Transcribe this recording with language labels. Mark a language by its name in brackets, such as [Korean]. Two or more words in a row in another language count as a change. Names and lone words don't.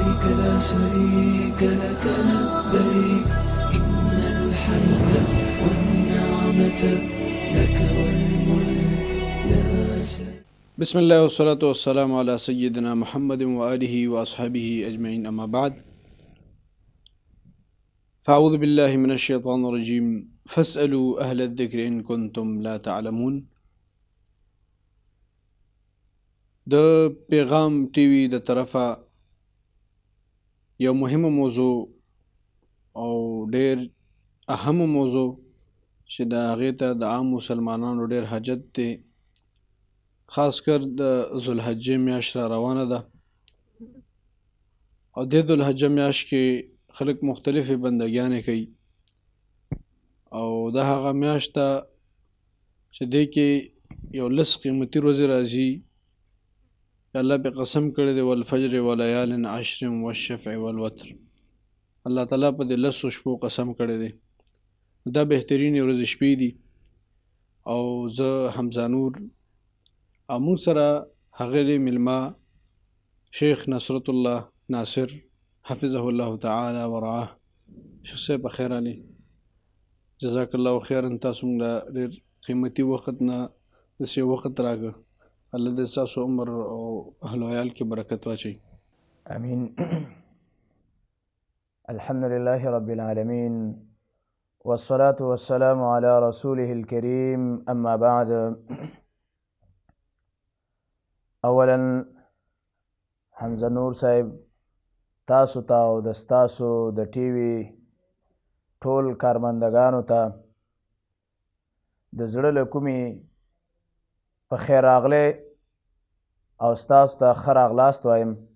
[Arabic] لا شريك لك لبيك إن الحمد والنعمة لك والملك لا شريك. بسم الله والصلاة والسلام على سيدنا محمد وآله وأصحابه أجمعين، أما بعد، فأعوذ بالله من الشيطان الرجيم. فاسألوا أهل الذكر إن كنتم لا تعلمون. [Pashto] د پیغام ټي وي د طرفه یو مهمه موضوع او ډېر اهم موضوع چې د هغې ته د عام مسلمانانو ډېر حاجت دی، خاص کر د ذوالحجې میاشت را روانه ده او د ذوالحجې میاشت کې خلک مختلفې بندګیانې کوي او دا هغه میاشت ده چې دې کې یو لس قیمتي ورځې راځي. الله په قسم کړی دی [Arabic] والفجر وليال عشر والشفع والوتر. [Pashto] الله تعالی په دې لسو شپو قسم کړی دی. دا بهترین ورځې شپې دي او زه حمزه نور او موږ سره هغه ملما شیخ نصرت الله ناصر [Arabic] حفظه الله تعالی ورعاه. [Pashto] شیخ صاحب بخیر علی، [Arabic] جزاک الله خیرا. [Pashto] تاسو موږ ډېر قیمتي وخت نه داسې وخت راکړ. الله دې ستاسو عمر او اهل عیال کې برکت واچوي. آمین. [Arabic] الحمد لله رب العالمين والصلاة والسلام على رسوله الكريم، أما بعد. [Pashto] اولا حمزه نور صاحب تاسو ته او د ستاسو د ټي وي ټول کارمندګانو ته د زړه له کومې په خیر راغلی او ستاسو ته ښه راغلاست وایم.